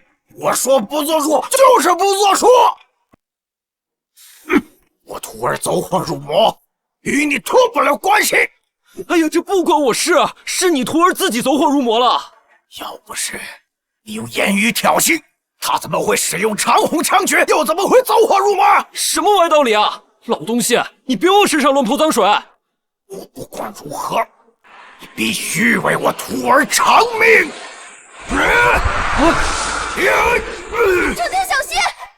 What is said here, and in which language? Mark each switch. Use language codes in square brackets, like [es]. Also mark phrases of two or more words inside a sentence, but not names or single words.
[zh] 我說不作數，就是不作數。我徒兒走火入魔，與你脫不了關係。哎呀，這不關我事啊，是你徒兒自己走火入魔了。要不是你用言語挑釁，他怎麼會使用長虹槍訣？又怎麼會走火入魔？什麼歪道理啊！老東西，你別往身上亂潑髒水！我不管如何，你必須為我徒兒償命！程天，小心！